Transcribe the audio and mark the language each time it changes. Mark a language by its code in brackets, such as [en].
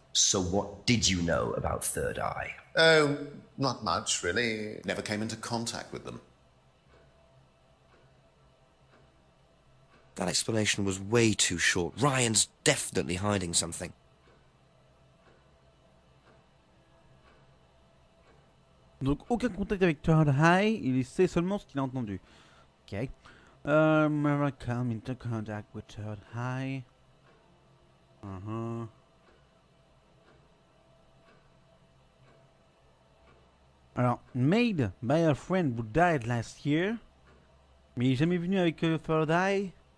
[en] So what did you know about Third Eye? Oh, not much, really. Never came into contact with them. That explanation was way too short. Ryan's definitely hiding something. [fr] Donc aucun contact avec Third Eye, il sait seulement ce qu'il a entendu. Ok. [en] Never come into contact with Third Eye. [fr] Alors, [en] made by a friend who died last year. [fr] Mais il est jamais venu avec Third Eye?